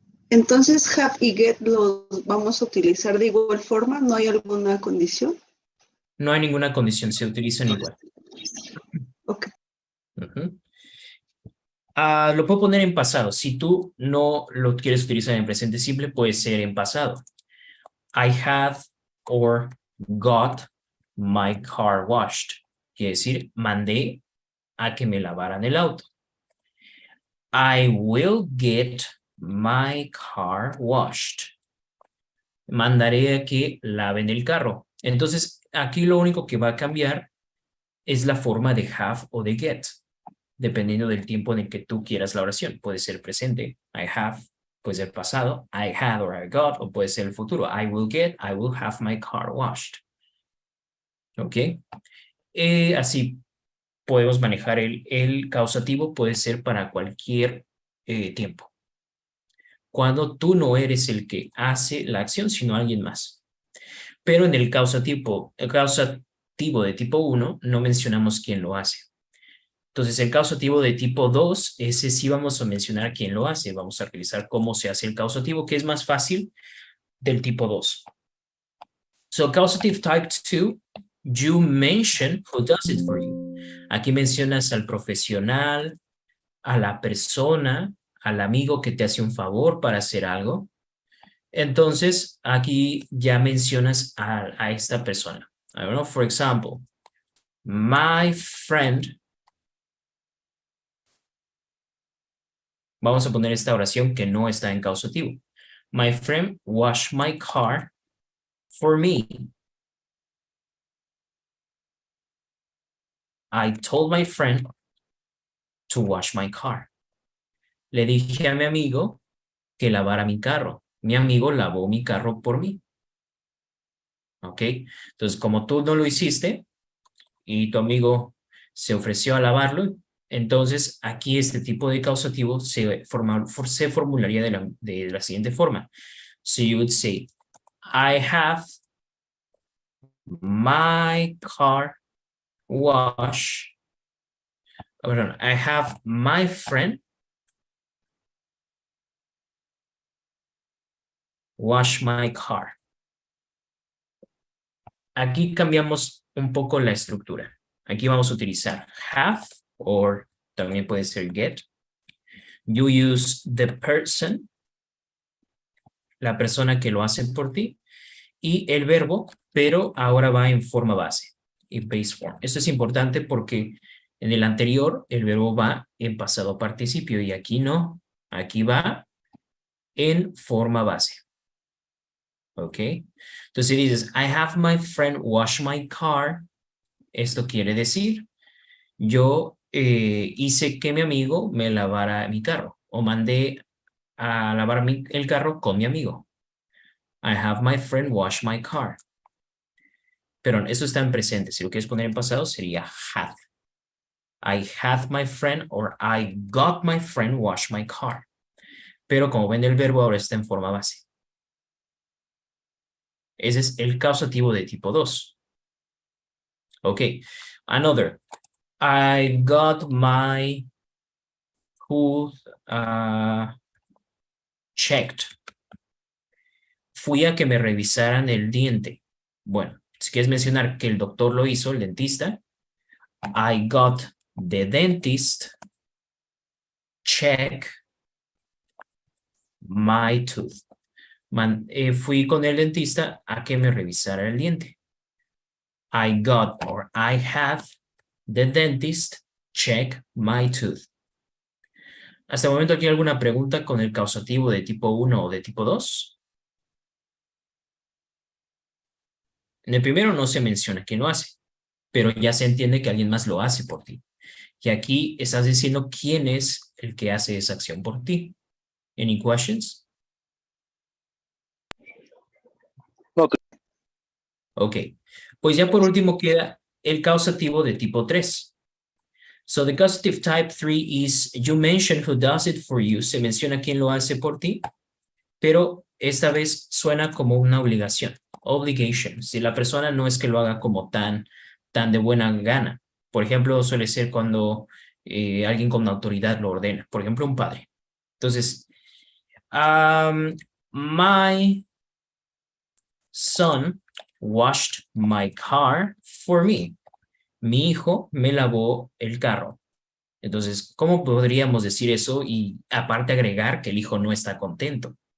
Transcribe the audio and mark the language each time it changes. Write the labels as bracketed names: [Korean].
[Spanish] entonces have y get los vamos a utilizar de igual forma, ¿no hay alguna condición? No hay ninguna condición, se utilizan igual. Ok. Ujú. Lo puedo poner en pasado. Si tú no lo quieres utilizar en presente simple, puede ser en pasado. [English] I had or got my car washed. [Spanish] Quiere decir, mandé a que me lavaran el auto. [English] I will get my car washed. [Spanish] Mandaré a que laven el carro. Entonces, aquí lo único que va a cambiar es la forma de have o de get, dependiendo del tiempo en el que tú quieras la oración. Puede ser presente, [English] I have, [Spanish] puede ser pasado, [English] I had or I got, [Spanish] o puede ser el futuro, [English] I will get, I will have my car washed. [Spanish] ¿Ok? Así podemos manejar el causativo, puede ser para cualquier tiempo. Cuando tú no eres el que hace la acción, sino alguien más. Pero en el causativo de tipo 1 no mencionamos quién lo hace. Entonces, el causativo de tipo 2, ese sí vamos a mencionar quién lo hace. Vamos a revisar cómo se hace el causativo, que es más fácil del tipo 2. [English] So, causative type 2, you mention who does it for you. [Spanish] Aquí mencionas al profesional, a la persona, al amigo que te hace un favor para hacer algo. Entonces, aquí ya mencionas a esta persona. [English] I don't know, for example, my friend. [Spanish] Vamos a poner esta oración que no está en causativo. [English] My friend washed my car for me. I told my friend to wash my car. [Spanish] Le dije a mi amigo que lavara mi carro. Mi amigo lavó mi carro por mí. ¿Ok? Entonces, como tú no lo hiciste y tu amigo se ofreció a lavarlo, entonces aquí este tipo de causativo se formularía de la siguiente forma. [English] So you would say, I have my car washed. [Spanish] Perdón, [English] I have my friend wash my car. [Spanish] Aquí cambiamos un poco la estructura. Aquí vamos a utilizar have, or también puede ser get. [English] You use the person, [Spanish] la persona que lo hace por ti, y el verbo, pero ahora va en forma base, en [English] base form. [Spanish] Esto es importante porque en el anterior el verbo va en pasado participio y aquí no. Aquí va en forma base. ¿Ok? Entonces si dices, [English] I have my friend wash my car, [Spanish] esto quiere decir, yo hice que mi amigo me lavara mi carro o mandé a lavar el carro con mi amigo. [English] I have my friend wash my car. [Spanish] Pero eso está en presente. Si lo quieres poner en pasado sería had. [English] I had my friend or I got my friend wash my car. [Spanish] Pero como ven el verbo ahora está en forma base. Ese es el causativo de tipo 2. Ok. Another. [English] I got my tooth checked. [Spanish] Fui a que me revisaran el diente. Bueno, si quieres mencionar que el doctor lo hizo, el dentista. [English] I got the dentist check my tooth. [Spanish] Fui con el dentista a que me revisara el diente. [English] I got or I had the dentist check my tooth. [Spanish] Hasta el momento aquí alguna pregunta con el causativo de tipo 1 o de tipo 2. En el primero no se menciona quién lo hace, pero ya se entiende que alguien más lo hace por ti. Y aquí estás diciendo quién es el que hace esa acción por ti. [English] Any questions? [Spanish] No, Ok. Pues ya por último queda el causativo de tipo 3. [English] So the causative type 3 is you mention who does it for you. [Spanish] Se menciona quién lo hace por ti, pero esta vez suena como una obligación. Obligation. Si la persona no es que lo haga como tan de buena gana. Por ejemplo, suele ser cuando alguien con autoridad lo ordena. Por ejemplo, un padre. Entonces, [English] my son washed my car for me. [Spanish] Mi hijo me lavó el carro. Entonces, ¿cómo podríamos decir eso y aparte agregar que el hijo no está contento?